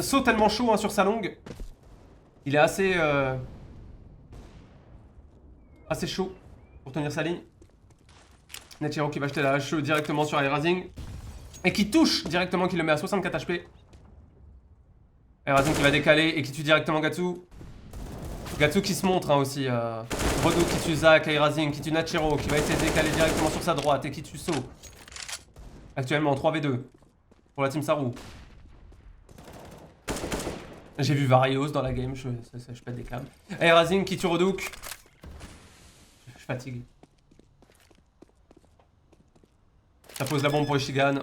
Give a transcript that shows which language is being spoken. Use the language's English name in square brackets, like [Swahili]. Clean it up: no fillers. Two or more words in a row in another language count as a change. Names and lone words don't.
[French] So tellement chaud hein, sur sa longue. Il est assez chaud pour tenir sa ligne. Netshiro qui va jeter la HE directement sur Airrazing. Et qui touche directement, qui le met à 64 HP. Airrazing qui va décaler et qui tue directement Gatsu. Gatsu qui se montre hein, aussi. Rodou qui tue Zach, Airrazing qui tue Netshiro, qui va essayer de décaler directement sur sa droite et qui tue So. Actuellement en 3v2 pour la team Saru. J'ai vu Varios dans la game, je pète des câbles. Airrazing qui tue Rodouk. Je fatigue. Ça pose la bombe pour Ishigan.